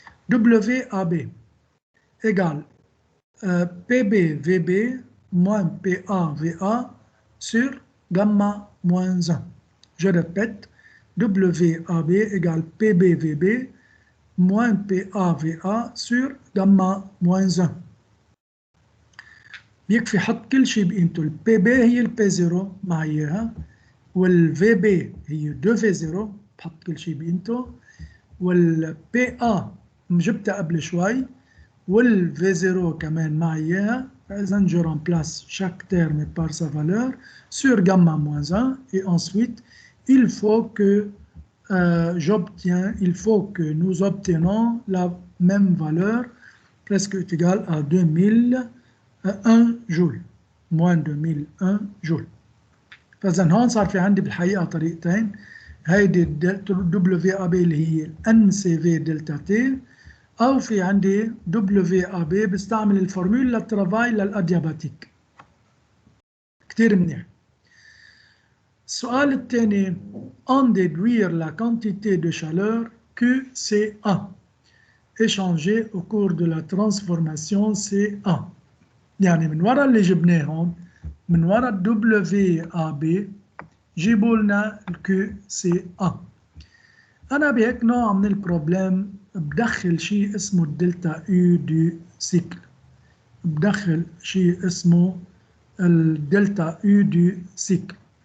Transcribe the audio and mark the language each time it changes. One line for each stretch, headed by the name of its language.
French: WAB égale PB-VB moins PA-VA sur gamma moins 1. Je répète, WAB égale PB-VB moins PA-VA sur gamma moins 1.
Arabic: بيكفي حط كل شيء بقيمته. الPB هي الP0 مع إياها، والVB هي 2V0 بحط كل شيء بقيمته، والPA جبتها قبل شوي، والV0 كمان مع إياها.
French: فإذا je remplace chaque terme par sa valeur sur gamma moins 1 et ensuite il faut que nous obtenons la même valeur presque égale à 2001 joules، moins 2001 joules.
Arabic: فإذا هون صار في عندي بالحقيقة طريقتين، هيدي WAB اللي هي NCV دلتا تي، أو في عندي WAB بستعمل الفورمول للترافاي للأدياباتيك. كتير منيح. السؤال الثاني،
French: en déduire la quantité de chaleur QCA échangée au cours de la transformation CA.
Arabic: يعني من وراء اللي جبناهم، من وراء WAB جيبوا لنا QCA. أنا بهيك نوع من البروبلم بدخل شيء اسمه الدلتا يو دي سيكل، بدخل شيء اسمه الدلتا يو دي سيكل.